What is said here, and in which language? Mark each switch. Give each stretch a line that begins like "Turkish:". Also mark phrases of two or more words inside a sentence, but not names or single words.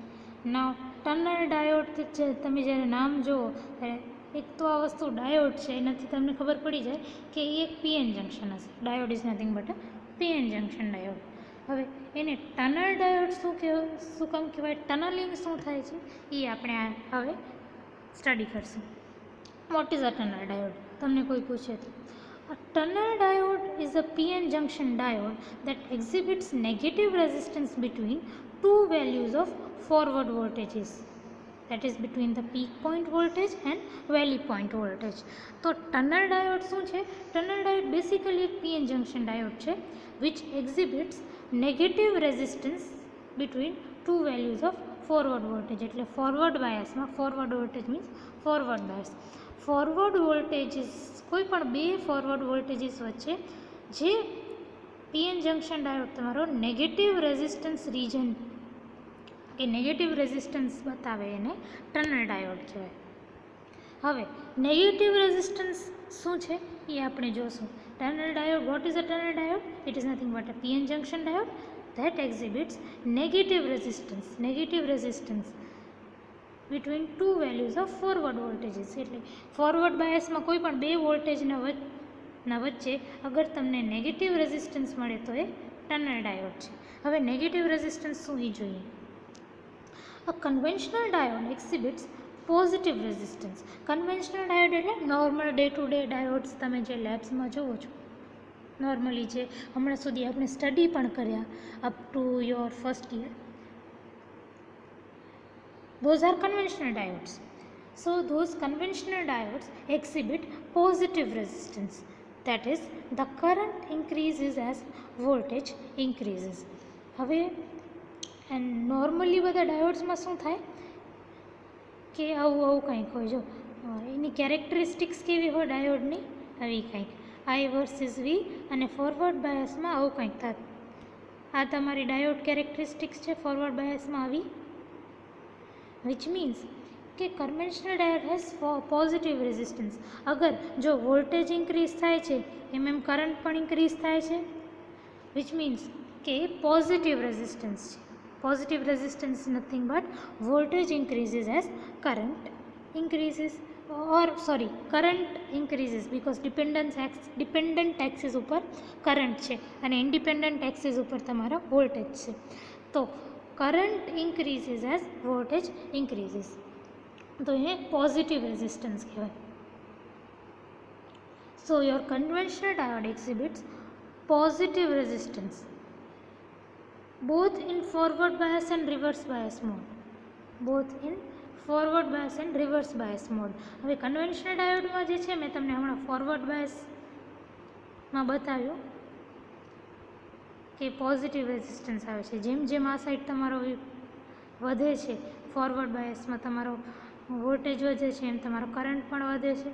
English: now tunnel diode
Gujarati: તમે જ્યારે નામ જુઓ ત્યારે એક તો આ વસ્તુ ડાયોડ છે એનાથી તમને ખબર પડી જાય કે એ એક
English: PN junction
Gujarati: હશે.
English: diode is nothing but a PN junction diode.
Gujarati: હવે એને
English: tunnel diode
Gujarati: શું કામ કહેવાય, ટનલિંગ શું થાય છે એ આપણે હવે સ્ટડી કરશું.
English: What is a tunnel diode?
Gujarati: તમને કોઈ પૂછે તો
English: a tunnel diode is a PN junction diode that exhibits negative resistance between two values of forward voltages, that is between the peak point voltage and valley point voltage. તો tunnel diode
Gujarati: શું છે?
English: tunnel diode basically એક PN junction diode છે which exhibits negative resistance between two values of forward voltage.
Gujarati: એટલે ફોરવર્ડ બાયસમાં
English: forward voltage means forward bias. forward voltages
Gujarati: કોઈ પણ બે
English: forward voltages
Gujarati: વચ્ચે જે
English: PN junction diode
Gujarati: તમારો
English: negative resistance region
Gujarati: કે
English: negative resistance
Gujarati: બતાવે એને
English: tunnel diode
Gujarati: કહેવાય. હવે
English: negative resistance
Gujarati: શું છે એ આપણે જોશું.
English: tunnel diode, what is a tunnel diode? It is nothing but a PN junction diode that exhibits negative resistance between two values of forward voltages.
Gujarati: એટલે ફોરવર્ડ બાયસમાં કોઈ પણ બે વોલ્ટેજના વચ્ચે અગર તમને
English: negative resistance
Gujarati: મળે તો એ
English: tunnel diode
Gujarati: છે. હવે
English: negative resistance
Gujarati: શું એ જોઈએ.
English: A conventional diode exhibits positive resistance. conventional diode
Gujarati: એટલે
English: normal day to day diodes
Gujarati: તમે જે લેબ્સમાં જુઓ છો, નોર્મલી જે હમણાં સુધી આપણે સ્ટડી પણ કર્યા
English: up to your first year, those are conventional diodes. So those conventional diodes exhibit positive resistance, that is the current increases as voltage increases.
Gujarati: હવે નોર્મલી બધા ડાયોડ્સમાં શું થાય કે આવું કંઈક હોય. જો એની કેરેક્ટરિસ્ટિક્સ કેવી હોય ડાયોડની, આવી કંઈક
English: I versus V
Gujarati: અને ફોરવર્ડ બાયસમાં આવું કંઈક થાય. આ તમારી
English: diode characteristics
Gujarati: છે ફોરવર્ડ બાયસમાં આવી,
English: which means કે conventional diode has positive resistance.
Gujarati: અગર જો
English: voltage increase
Gujarati: થાય છે એમ કરંટ પણ ઇન્ક્રીઝ થાય છે,
English: which means
Gujarati: કે
English: positive resistance
Gujarati: છે.
English: positive resistance nothing but voltage increases as current increases current increases because dependent axis
Gujarati: ઉપર કરંટ છે અને
English: independent axis
Gujarati: ઉપર તમારો વોલ્ટેજ છે. તો
English: current increases as voltage increases,
Gujarati: તો એ
English: positive resistance
Gujarati: કહેવાય.
English: So your conventional diode exhibits positive resistance both in forward bias and reverse bias mode.
Gujarati: હવે કન્વેન્શનલ ડાયોડમાં જે છે મેં તમને હમણાં ફોરવર્ડ બાયસમાં બતાવ્યું કે
English: positive resistance
Gujarati: આવે છે. જેમ જેમ આ સાઈડ તમારો વધે છે, ફોરવર્ડ બાયસમાં તમારો વોલ્ટેજ વધે છે એમ તમારો કરંટ પણ વધે છે.